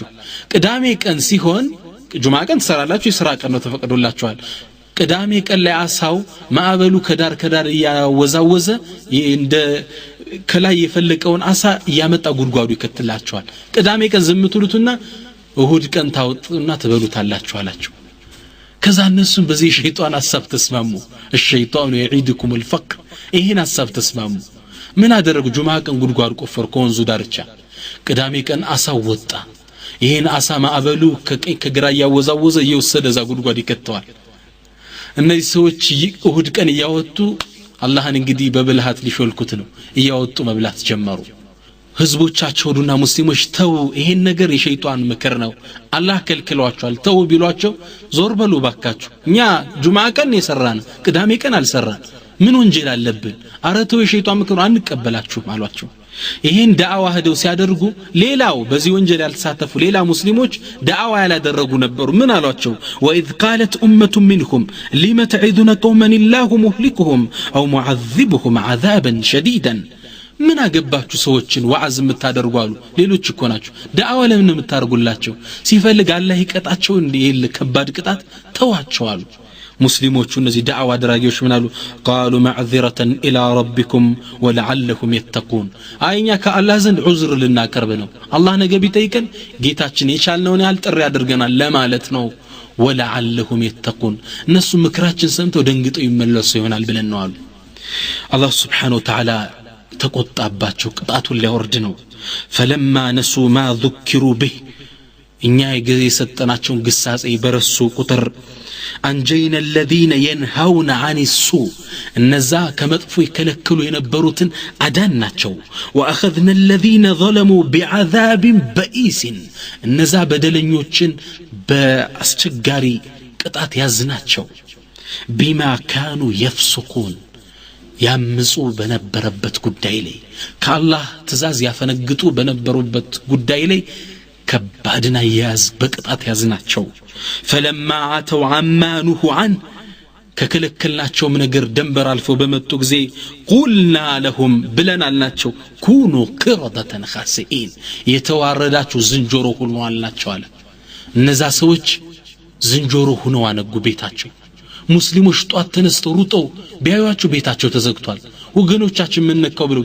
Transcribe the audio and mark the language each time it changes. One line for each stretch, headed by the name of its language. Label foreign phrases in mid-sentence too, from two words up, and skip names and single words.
Amharic: ቅዳሜ ቀን ሲሆን ጁማዓ ቀን ትሰራላችሁ የሥራ ቀን ነው ተፈቅዶላችኋል ቅዳሜ ቀን ላይ አሳው ማዕበሉ ከዳር ያወዛወዘ እንደ ከላይ የፈለቀውን አሳ ያመጣ ጉድጓዱ ይከተላቸዋል ቅዳሜ ቀን ዝምቱሉትና እሁድ ቀን ታውጡና ተበሉታላችሁ አላችሁ ከዛ እነሱም በዚህ ሸይጣን ሐሳብ ተስማሙ
Arabic: الشيطان يعيدكم الفقر
Amharic: ይሄን ሐሳብ ተስማሙ ምን አደረጉ ጁማዓ ቀን ጉድጓድ ቆፈሩ ከወንዙ ዳርቻ ቅዳሜ ቀን አሳ ወጣ ይሄን አሳ ማዕበሉ ከቀኝ ከግራ ያወዛወዘ እየወሰደ ዛ ጉድጓድ ይከተዋል እነዚህ ሰዎች እሁድ ቀን ያወጡ አላህን እንግዲህ በብልሃት ሊሾልኩት ነው ያወጡ መብላት ጀመሩ ህዝቦቻቸውና ሙስሊሞች ተው ይሄን ነገር የሸይጣን ምክር ነው አላህ ከልክሏቸዋል ተው ቢሏቸው ዞር በሉ ባካችሁ እኛ ጁማዓ ቀን የሰራን ቅዳሜ ቀን አልሰራን ምን ወንጀል አለብን አረተው የሸይጣን ምክር አንቀበላችሁ አሏቸው ይሄን ዳዕዋ ሄደው ሲያደርጉ ሌላው በዚህ ወንጀል ያልተሳተፉ ሌላ ሙስሊሞች ዳዕዋ ያላደረጉ ነበሩ ምን አሏቸው
Arabic: وإذ قالت أمة منهم لما تعظون قوما الله مهلكهم أو معذبهم عذابا شديدا
Amharic: ምን አገባችሁ ሰዎችን ወዓዝ የምታደርጓሉ ሌሎች እኮ ናቸው ዳዕዋ ለምን የምታርጉላቸው ሲፈልግ አላህ ይቀጣቸው እንዴ ከባድ ቅጣት ተዋቸዋሉ ሙስሊሞቹ እነዚህ ዳዕዋ አድራጊዎች ምን አሉ
Arabic: قالوا معذرة الى ربكم ولعلهم يتقون
Amharic: አይኛ ከአላህ ዘንድ ዑዝር ልናቀርብ ነው አላህ ነገ ቢጠይቀን ጌታችን የቻልነውን ያህል ጥሪ ያደርገናል ለማለት ነው
Arabic: ولعلهم يتقون
Amharic: እነሱ ምክራችን ሰምተው ደንግጠው ይመለሱ ይሆናል ብለን ነው አሉ አላህ
Arabic: سبحانه وتعالى
Amharic: ተቆጣባቸው ቅጣቱን ሊያወርድ ነው
Arabic: فلما نسوا ما ذكروا به
Amharic: እኛ የሰጠናቸውን ግሳጼ በረሱ ቁጥር አንጀይና
Arabic: الذين ينهون عن السوء
Amharic: እነዛ ከመጥፎ ይከለክሉ የነበሩትን አዳንናቸው
Arabic: واخذنا الذين ظلموا بعذاب بئيس
Amharic: እነዛ በደለኞችን በአስቸጋሪ ቅጣት ያዝናቸው
Arabic: بما كانوا يفسقون
Amharic: ያምፁ በነበረበት ጉዳይ ላይ ከአላህ ትእዛዝ ያፈነግጡ በነበሩበት ጉዳይ ላይ ከባድና ያዝ በቅጣት ያዝናቸው فلما
Arabic: عتوا عما نهوا عنه
Amharic: ከከለከልናቸው ነገር ደንበር አልፈው በመጡ ጊዜ
Arabic: قلنا لهم
Amharic: ብለን አልናቸው
Arabic: كونوا قردة خاسئين
Amharic: የተዋረዳችሁ ዝንጀሮ ሁኑ አልናቸው አለ እነዛ ሰዎች ዝንጀሮ ሆነው አነጉ ቤታቸው ሙስሊሞች ጧት ተነስተው ሩጠው ቢያዩአቸው ቤታቸው ተዘግቷል ወገኖቻችን ምን ነካው ብለው